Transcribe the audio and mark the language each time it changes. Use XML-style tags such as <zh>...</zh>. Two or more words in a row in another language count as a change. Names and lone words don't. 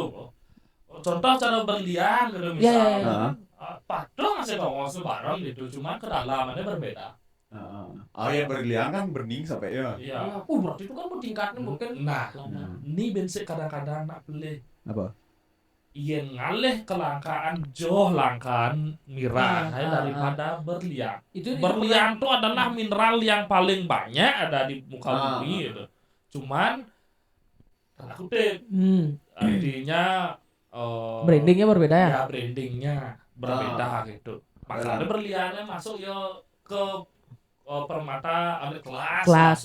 <id>Contoh cara berlian gitu misalnya. Padahal masih ngomong sebarang gitu, cuman kedalamannya berbeda. Yang berlian kan bening sampai ya. Berarti itu kan tingkatnya mungkin. Nah, ini bensik kadang-kadang nak beli. Apa?</id> <ban>yen ngalih</ban> <id>kelangkaan mirah daripada berlian. Berlian itu adalah mineral yang paling banyak ada di muka bumi gitu. Cuman tanda kutip artinya brandingnya berbeda ya? Ya brandingnya berbeda gitu. Makanya berliannya masuk ya ke permata ada kelas</id>